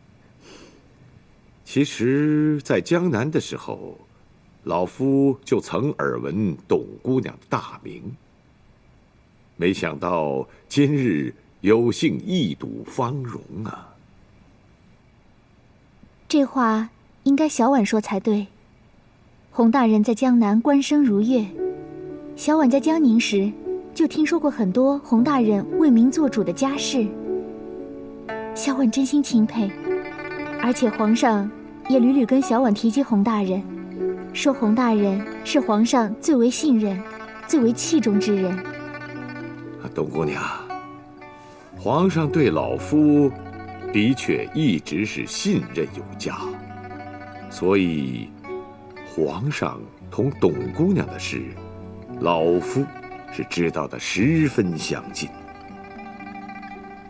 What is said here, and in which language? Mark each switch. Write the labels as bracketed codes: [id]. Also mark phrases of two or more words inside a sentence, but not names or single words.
[zh] 其實，在江南的時候，老夫就曾耳聞董姑娘的大名，沒想到今日有幸一睹芳容啊！這話應該小婉說才對。洪大人在江南官聲如月，小婉在江寧時就聽說過很多洪大人為民做主的家事。小婉真心欽佩，而且皇上也屢屢跟小婉提及洪大人，說洪大人是皇上最為信任、最為器重之人。董姑娘，皇上對老夫的確一直是信任有加，所以皇上同董姑娘的事，老夫是知道的十分詳盡。